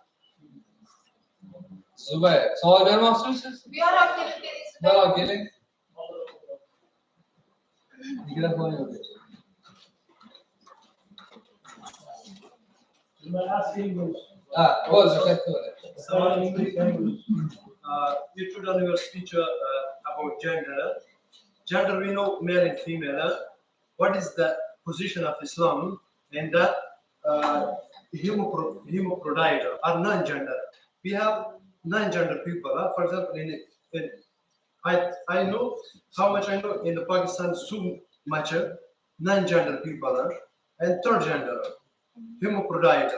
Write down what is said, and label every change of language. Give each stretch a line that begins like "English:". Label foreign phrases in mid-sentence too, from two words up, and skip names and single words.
Uzbek: Zubay, savol bermoqchimisiz? buyoqroq kelib berasiz. Buyoqroq keling. Mikrofon yo'q. Bo'ldi, katta bo'ladi.
English: You told on your speech about gender. Gender, we know male and female. What is the position of Islam in the hermaphrodite or non-gender? We have non-gender people. For example, I know how much I know in the Pakistan, so much non-gender people and third gender, hermaphrodite.